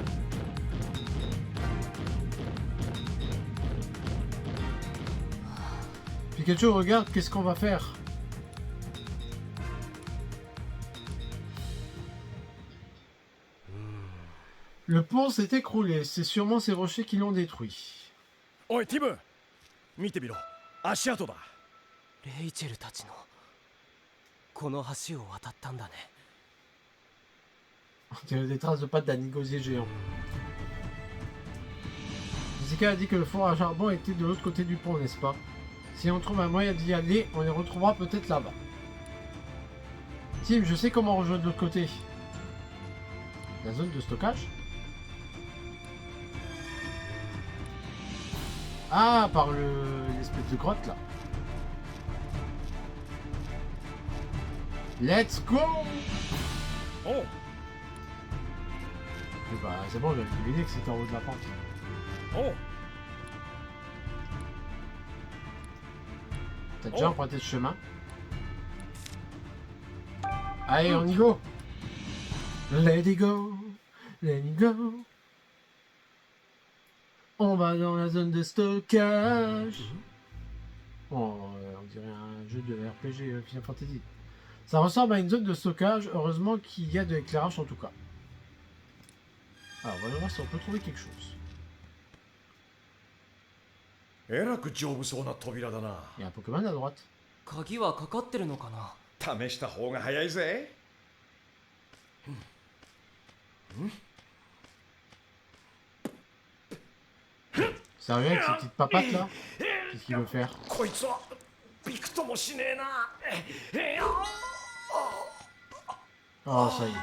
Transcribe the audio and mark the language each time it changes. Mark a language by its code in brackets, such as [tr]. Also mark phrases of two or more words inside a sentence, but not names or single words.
[fr] Pikachu, regarde, qu'est-ce qu'on va faire? Le pont s'est écroulé, c'est sûrement ces rochers qui l'ont détruit. [ja] おいティム見てみろ足跡だ。レイチェルたちのこの橋を渡ったんだね。 [fr] On dirait des traces de pattes d'un gosier géant. Jessica a dit que le four à charbon était de l'autre côté du pont, n'est-ce pas? Si on trouve un moyen d'y aller, on les retrouvera peut-être là-bas. Tim, je sais comment rejoindre de l'autre côté. La zone de stockage? Ah, par l'espèce de grotte là. [en] Let's go! [ja] おう [fr] Et bah, c'est bon, j'avais deviné que c'était en haut de la pente. [ja] おう [fr] T'as déjà emprunté ce chemin? Allez, on y go! [en] Let it go! Let it go! [fr] On va dans la zone de stockage! Oh, on dirait un jeu de RPG Final Fantasy. Ça ressemble à une zone de stockage, heureusement qu'il y a de l'éclairage en tout cas. Alors, voyons voir si on peut trouver quelque chose. [ja] えらく丈夫そうな扉だな。 [fr] Il y a un Pokémon à droite. [ja] 鍵はかかってるのかな。試した方が早いぜ。 [fr] Sérieux avec ces petites papates là? Qu'est-ce qu'il veut faire? [ja] こいつはびくともしねえな。 [fr] Oh, ça y est.